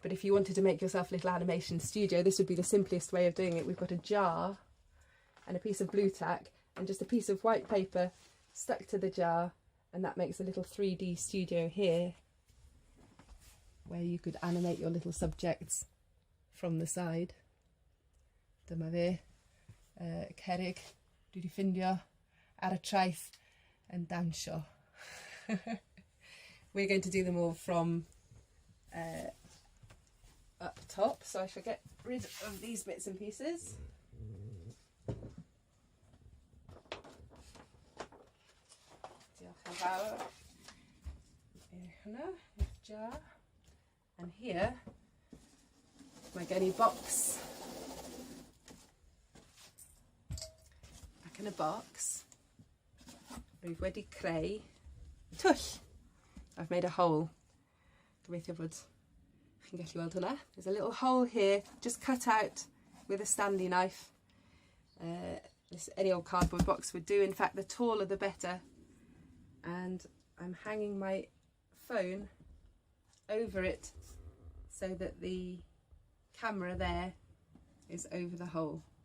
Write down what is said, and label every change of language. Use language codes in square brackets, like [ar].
[en] But if you wanted to make yourself a little animation studio, this would be the simplest way of doing it. We've got a jar and a piece of blue tack and just a piece of white paper stuck to the jar, and that makes a little 3D studio here where you could animate your little subjects from the side. [cy] Dyma fe, cerrig, dwi 'di ffindio ar y traeth yn dawnsio. [en] We're going to do them all from up top, so I shall get rid of these bits and pieces. [cy] Diolch yn fawr. Hwnna, i'r jar. [en] And here, [cy] mae gen I box. Ac yn y box, rwyf wedi creu twll. [en] I've made a hole. [cy] Gobeithio bod chi'n gallu weld hwnna. [en] There's a little hole here, just cut out with a Stanley knife. Any old cardboard box would do. In fact, the taller the better. And I'm hanging my phone over it so that the camera there is over the hole.